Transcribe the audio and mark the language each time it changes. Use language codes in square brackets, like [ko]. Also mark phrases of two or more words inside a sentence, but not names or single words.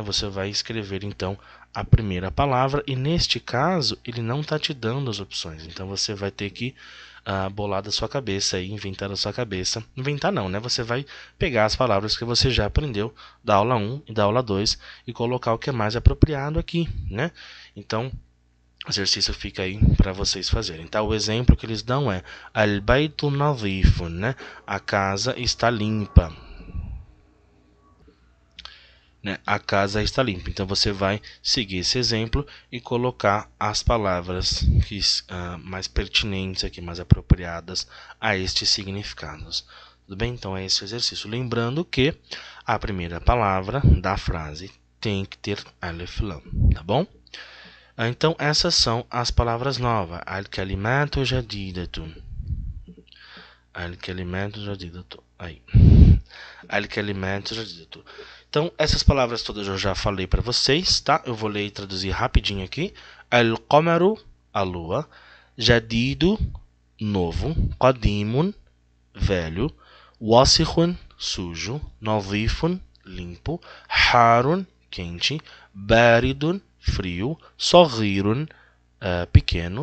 [pt] Você vai escrever então a primeira palavra e neste caso ele não está te dando as opções, então você vai ter que bolar da sua cabeça e inventar da sua cabeça. Inventar não, né? Você vai pegar as palavras que você já aprendeu da aula 1 e da aula 2 e colocar o que é mais apropriado aqui, né? Então, o exercício fica aí para vocês fazerem. Então, o exemplo que eles dão é [ar] البيت نظيف, [pt] né? A casa está limpa. Né? A casa está limpa. Então, você vai seguir esse exemplo e colocar as palavras que, mais pertinentes aqui, mais apropriadas a estes significados. Tudo bem? Então, é esse o exercício. Lembrando que a primeira palavra da frase tem que ter [ar] ألف لام, [pt] tá bom? Então, essas são as palavras novas. [ar] الكلمة جديدة. الكلمة جديدة. Aí. الكلمة جديدة. [pt] Então, essas palavras todas eu já falei para vocês, tá? Eu vou ler e traduzir rapidinho aqui. Al-qamaru, a lua. Jadidu, novo. Qadimun, velho. Wasikhun, sujo. Nadhifun, limpo. Harun, quente. Baridun, frio. Saghirun, pequeno.